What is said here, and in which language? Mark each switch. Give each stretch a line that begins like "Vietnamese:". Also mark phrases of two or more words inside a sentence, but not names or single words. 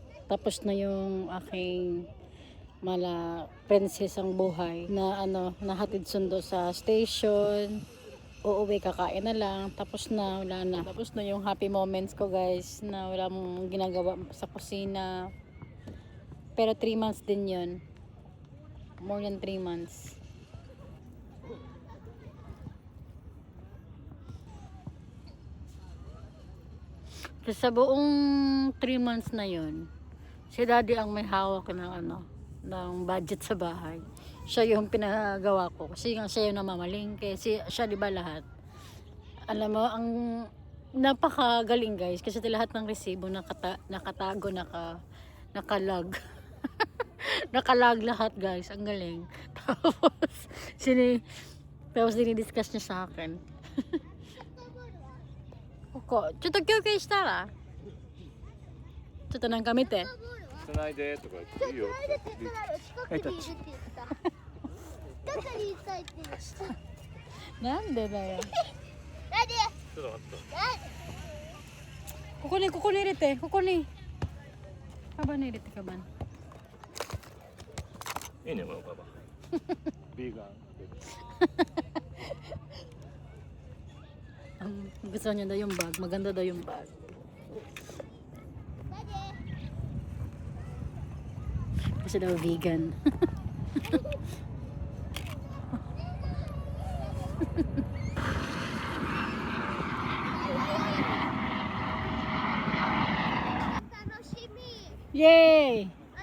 Filipino: Tapos na yung aking princess ang buhay na nahatid sundo sa station. Uuwi, kakain na lang. Tapos na, wala na. Tapos na yung
English: happy moments
Filipino: ko, guys, na wala mong ginagawa sa kusina. Pero 3 months din yun.
English: More than 3 months.
Filipino: Kasi sa buong 3 months na yun, si Daddy ang may hawak ng ng budget sa bahay. Siya yung pinagawa ko. Kasi nga siya yung namamalingke. Siya di ba lahat? Alam mo, ang napakagaling, guys. Kasi lahat ng resibo nakatago, nakalag. Nakalag lahat, guys. Ang galing. Tapos dinidiscuss niya sa akin.
Japanese: Oko, ちょっと休憩したらちょっとなんか見てつないでとか言っていいよ近くにいるって言った。近くにいたいって言った。なんでだよ。ちょっと待ってここに入れて、ここにカバンに入れて、カバン。いいねこのカバンビーガン
Filipino: Gusto niya daw yung bag. Maganda daw yung bag. Kasi daw vegan. Yay!